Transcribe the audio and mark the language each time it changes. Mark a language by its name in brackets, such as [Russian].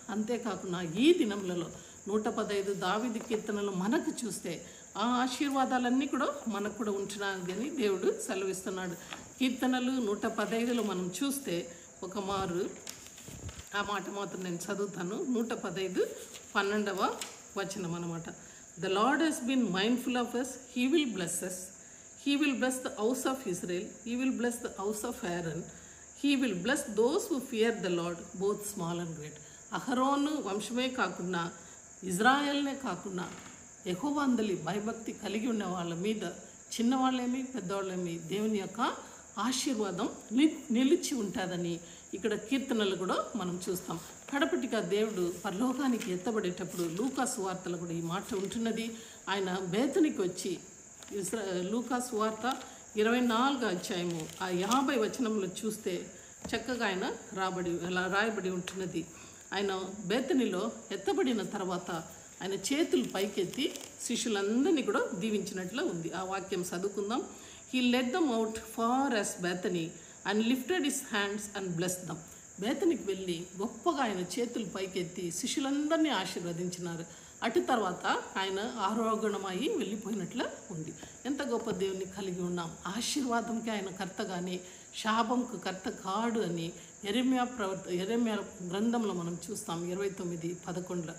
[Telugu] అంతేకాకుండా ఈ దినములలో 115 దావీదు కీర్తనలు మనకు చూస్తే ఆ ఆశీర్వాదాలన్నీ కూడా మనకు కూడా ఉంటున్నాయని దేవుడు సెలవిస్తున్నాడు. కీర్తనలు 115లో మనం చూస్తే ఒక మారు ఆ మాట మాత్రం నేను చదువుతాను. 115:12వ వచనం అనమాట. [English] The Lord has been mindful of us, He will bless us. He will bless the house of Israel. He will bless the house of Aaron. He will bless those who fear the Lord, both small and great. [Telugu] అహరోను వంశమే కాకుండా ఇజ్రాయెల్నే కాకుండా యెహోవా అందలి భయభక్తి కలిగి ఉన్న వాళ్ళ మీద చిన్నవాళ్ళేమి పెద్దవాళ్ళేమి దేవుని యొక్క ఆశీర్వాదం నిలిచి ఉంటుందని ఇక్కడ కీర్తనలు కూడా మనం చూస్తాం. కడపటిగా దేవుడు పరలోకానికి ఎత్తబడేటప్పుడు లూకాసు వార్తలో కూడా ఈ మాట ఉంటున్నది. ఆయన బేతనికి వచ్చి లూకాసు వార్త 24వ అధ్యాయము 50 వచనంలో చూస్తే చక్కగా ఆయన రాయబడి ఉంటున్నది. ఆయన బేతనిలో ఎత్తబడిన తర్వాత ఆయన చేతులు పైకెత్తి శిష్యులందరినీ కూడా దీవించినట్లు ఉంది. ఆ వాక్యం చదువుకుందాం. [English] He led them out far as Bethany and lifted his hands and blessed them. [Telugu] బేతనికి వెళ్ళి గొప్పగా ఆయన చేతులు పైకెత్తి శిష్యులందరినీ ఆశీర్వదించినారు. అటు తర్వాత ఆయన ఆరోగ్యమై వెళ్ళిపోయినట్లు ఉంది. ఎంత గొప్ప దేవుని కలిగి ఉన్నాం. ఆశీర్వాదంకి ఆయన కర్త కానీ శాపంకు కర్త కాడు అని యెరెమ్యా గ్రంథంలో మనం చూస్తాం 29:11.